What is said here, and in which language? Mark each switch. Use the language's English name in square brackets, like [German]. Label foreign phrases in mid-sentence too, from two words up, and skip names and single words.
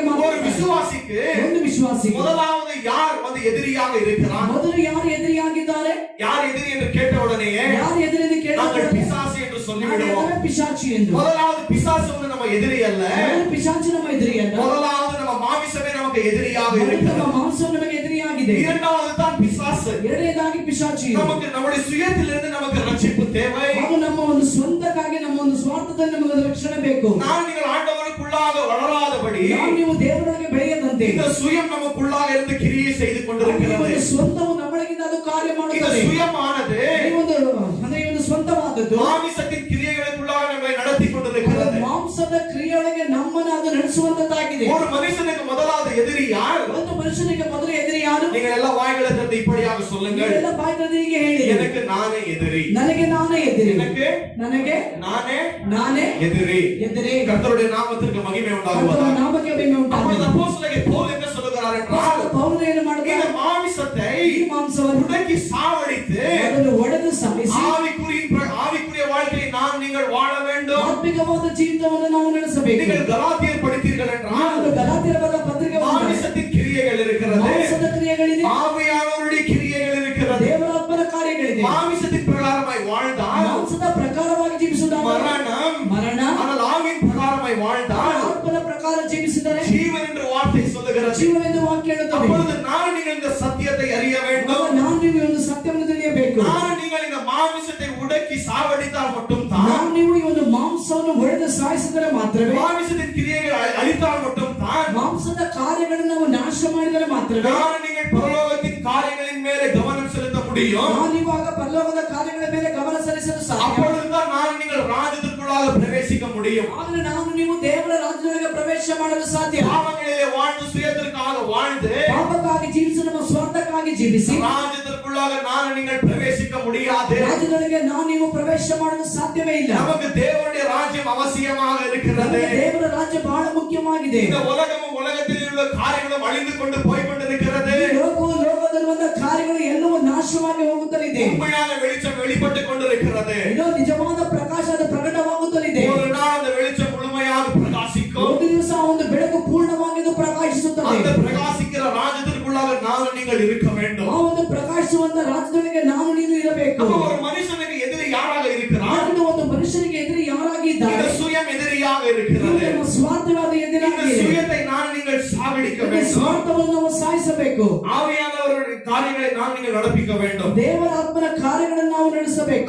[Tamil] ஒரு [Kannada] ಮಾತನಾಡುತ್ತಾನೆ. [Tamil] விசுவாசிக்கு [Kannada] ಒಂದು ವಿಶ್ವಾಸಿ [Tamil] முதலாவது யார் வந்து எதிரியாக இருக்கிறார்? [Kannada] ಮೊದಲು ಯಾರು ಎದುರಿಯಾಗಿದ್ದಾರೆ? [Tamil] யார் எதிரி என்று கேட்ட உடனேயே [Kannada] ಯಾರು ಎದುರೆಂದು [Tamil] நாங்கள் [Kannada] ಕೇಳಿದರೆ [Tamil] பிசாசு என்று சொல்லிவிடுவோம். [Kannada] ಪಿಶಾಚಿ ಎಂದು. [Tamil] முதலாவது பிசாசு வந்து நம்ம எதிரி அல்ல. [Kannada] ಮೊದಲು ಪಿಶಾಚಿ ನಮ್ಮ ಎದುರಿಯಲ್ಲ. [Tamil] முதலாவது நம்ம மாமிசமே நமக்கு எதிரியாக [Kannada] ಮೊದಲು [Tamil] இருக்கிறது. [Kannada] ನಮ್ಮ ಮಾಂಸ ನಮಗೆ ಎದುರಿಯಾಗಿದೆ. [Tamil] இரண்டாவது தான் பிசாசு. [Kannada] ಎರಡನೇದಾಗಿ ಪಿಶಾಚಿ. [Tamil] நமக்கு நம்முடைய சுயத்திலிருந்து நமக்கு ரட்சிப்பு தேவை. [Kannada] ಹಾಗೂ ನಮ್ಮ ಒಂದು ಸ್ವಂತಕ್ಕಾಗಿ ನಮ್ಮ ಒಂದು ಸ್ವಾರ್ಥದಲ್ಲಿ ನಮಗೆ ರಕ್ಷಣೆ ಬೇಕು. [Tamil] நான் நீங்கள் ஆண்டவருக்குள்ளாக வளராதபடி [Kannada] ನಾವು ನೀವು ದೇವರೊಳಗೆ ಬೆಳೆಯದಂತೆ [Tamil] இந்த சுயம் நமக்குள்ளாக இருந்து கிரியை செய்து [Kannada] ಈ [Tamil] கொண்டிருக்கிறது. [Kannada] ಒಂದು ಸ್ವಂತವು ನಮ್ಮೊಳಗಿಂದ ಅದು ಕಾರ್ಯ [Tamil] இந்த [Kannada] ಮಾಡುತ್ತದೆ. [Tamil] சுயமானது [Kannada] ಈ ಒಂದು ಅಂದ್ರೆ ಈ ಒಂದು ಸ್ವಂತವಾದದ್ದು [Tamil] மாமிசத்தின் கிரியைகளுக்குள்ளாக நம்மை நடத்தி கொண்டிருக்கிறது. [Kannada] ಮಾಂಸದ ಕ್ರಿಯೆಯೊಳಗೆ ನಮ್ಮನ್ನು ಅದು ನಡೆಸುವಂತದ್ದಾಗಿದೆ. [Tamil] ஒரு மனுஷனுக்கு முதலாவது எதிரி யார்? [Kannada] ಒಂದು ಮನುಷ್ಯನಿಗೆ ಮೊದಲು ಎದುರು ಯಾರು? [Tamil] நீங்கள் எல்லாம் வாய்களை திறந்து இப்படியாக சொல்லுங்கள். [Kannada] ನೀವೆಲ್ಲ ಬಾಯ್ತದೆ ಹೀಗೆ ಹೇಳಿ. [Tamil] எனக்கு நானே எதிரி. [Kannada] ನನಗೆ ನಾನೇ ಎದುರಿ. [Tamil] ನನಗೆ நானே எதிரி. [Kannada] ಎದುರಿ. [Tamil] கர்த்தருடைய நாமத்திற்கு மகிமை உண்டாகுவதாக. [Kannada] ನಾಮಕ್ಕೆ ಮಹಿಮೆ [Tamil] அப்பொழுது [Kannada] ಉಂಟಾಗಲಿ. [Tamil] அப்போஸ்தலனாகிய பவுல் என்ன சொல்லுகிறார் என்றால் [Kannada] ಪೌಲನು ಏನು ಮಾಡ್ತಾನೆ? [Tamil] இந்த மாமிசத்தை [Kannada] ಈ ಮಾಂಸವನ್ನು [Tamil] உடக்கி சாவடித்து [Kannada] ಅದನ್ನು ಒಡೆದು ಸಾಯಿಸಿ [Tamil] ஆவிக்குரிய வாழ்க்கையை நீங்கள் வாழ வேண்டும். [Kannada] ಆತ್ಮಿಕವಾದ ಜೀವಿತವನ್ನು ನಾವು ನಡೆಸಬೇಕು. [Tamil] நீங்கள் கலாத்தியர் படித்தீர்கள் என்றால் [Kannada] ನಾವು ಗಲಾತ್ಯರ ಬರೆದ ಪತ್ರಿಕೆ [Tamil] மாமிசத்தின் கிரியைகள் இருக்கிறது, [Kannada] ಮಾಂಸದ ಕ್ರಿಯೆಗಳಿದೆ, [Tamil] ஆவியானவருடைய கிரியைகள் இருக்கிறது. [Kannada] ದೇವರಾತ್ಮನ ಕಾರ್ಯಗಳಿದೆ. [Tamil] மாமிசத்தின் பிரகாரமாய் வாழ்ந்தால் [Kannada] ಮಾಂಸದ ಪ್ರಕಾರವಾಗಿ ಜೀವಿಸುವುದಾದರೆ ಮರಣ, [Tamil] ஆனால் ஆவியின் பிரகாரமாய் வாழ்ந்தால் [Kannada] ಆತ್ಮನ ಪ್ರಕಾರ ಜೀವಿಸಿದರೆ [Tamil] ஜீவன் என்று வார்த்தை சொல்லுகிறது. [Kannada] ಜೀವವೆಂದು ವಾಕ್ಯ ಹೇಳುತ್ತದೆ. [Tamil] அப்பொழுது நான் நீங்கள் இந்த சத்தியத்தை அறிய வேண்டும். [Kannada] ನಾವು ನೀವು ಒಂದು ಸತ್ಯವನ್ನು ತಿಳಿಯಬೇಕು. [Tamil] நான் நீங்கள் இந்த மாமிசத்தை உடக்கி சாவடித்தால் மட்டும் தான், [Kannada] ನಾವು ನೀವು ಈ ಒಂದು ಮಾಂಸವನ್ನು ಒಡೆದು ಸಾಯಿಸಿದರೆ ಮಾತ್ರವೇ, [Tamil] மாமிசத்தின் கிரியைகளை அழித்தால் மட்டும் தான், [Kannada] ಮಾಂಸದ ಕಾರ್ಯಗಳನ್ನು ನಾವು ನಾಶ ಮಾಡಿದರೆ ಮಾತ್ರವೇ [Tamil] நான் நீங்கள் பரலோகத்தின் காரியங்களின் மேலே கவனம் செலுத்த முடியும். [Kannada] ನಾವು ಇವಾಗ ಪರಲೋಕದ ಕಾರ್ಯಗಳ ಮೇಲೆ ಗಮನ ಸಲ್ಲಿಸಲು ಸಾಧ್ಯ. [Tamil] அப்பொழுதுதான் நான் நீங்கள் ராஜ்யத்திற்குள்ளாக பிரவேசிக்க முடியும். [Kannada] ಆದರೆ ನಾವು ನೀವು ದೇವರ ರಾಜ್ಯದೊಳಗೆ ಪ್ರವೇಶ ಮಾಡಲು ಸಾಧ್ಯ. [Tamil] பாவங்களிலே வாழ்ந்து சுயத்திற்காக வாழ்ந்து [Kannada] ಚಿಂತಿಸಿ ರಾಜ್ಯದಕ್ಕುಳ್ಳಾಗ ನಾನು [Tamil] நீங்கள் பிரவேசிக்க முடியாது. [Kannada] ರಾಜ್ಯದೊಳಗೆ ನಾವು ನೀವು ಪ್ರವೇಶ ಮಾಡಲು ಸಾಧ್ಯವೇ ಇಲ್ಲ. [Tamil] நமக்கு தேவனுடைய ராஜ்யம் அவசியமாக இருக்கிறது. [Kannada] ದೇವರ ರಾಜ್ಯ ಬಹಳ ಮುಖ್ಯವಾಗಿದೆ. [Tamil] இந்த உலகமும் உலகத்தில் உள்ள காரியங்களும் அழிந்து கொண்டு போய் கொண்டிருக்கிறது. [Kannada] ಲೋಕದಲ್ಲಿರುವ ಕಾರ್ಯಗಳು ಎಲ್ಲವೂ ನಾಶವಾಗಿ ಹೋಗುತ್ತಲಿದೆ. [Tamil] உண்மையான வெளிச்சம் வெளிப்பட்டு கொண்டிருக்கிறது. [Kannada] ಇದು ನಿಜವಾದ ಪ್ರಕಾಶ ಅದು ಪ್ರಕಟವಾಗುತ್ತಲಿದೆ. [Tamil] ஒரு நாள் அந்த வெளிச்சம் முழுமையாக பிரகாசிக்கும். [Kannada] ಒಂದು ದಿವಸ ಒಂದು ಬೆಳಕು ಪೂರ್ಣವಾಗಿ ಪ್ರಕಾಶಿಸುತ್ತದೆ. [Tamil] அந்த பிரகாசிக்கிற ராஜ்யத்திற்குள்ளாக நான் நீங்கள் இருக்க வேண்டும். [Kannada] ಆ ಒಂದು ಪ್ರಕಾಶವಂತ ರಾಜ್ಯದೊಳಗೆ ನಾವು ನೀವು ಇರಬೇಕು. [Tamil] அப்ப ஒரு மனுஷனுக்கு எதிரி யாராக இருக்கிறார்? [Kannada] ಒಂದು ಮನುಷ್ಯನಿಗೆ ಎದುರು ಯಾರಾಗಿ ಇದ್ದಾರೆ? [Tamil] இந்த சுயம் எதிரியாக இருக்கிறது. [Kannada] ನಮ್ಮ ಸ್ವಾರ್ಥವಾದ ಎದುರಾಗಿ [Tamil] இந்த சுயத்தை நான் நீங்கள் சாகடிக்க வேண்டும். [Kannada] ಸ್ವಾರ್ಥವನ್ನು ನಾವು ಸಾಯಿಸಬೇಕು. [Tamil] ஆவியானவருடைய காரியங்களை நான் நீங்கள் நடப்பிக்க வேண்டும். [Kannada] ದೇವರ ಆತ್ಮನ ಕಾರ್ಯಗಳನ್ನು ನಾವು ನಡೆಸಬೇಕು.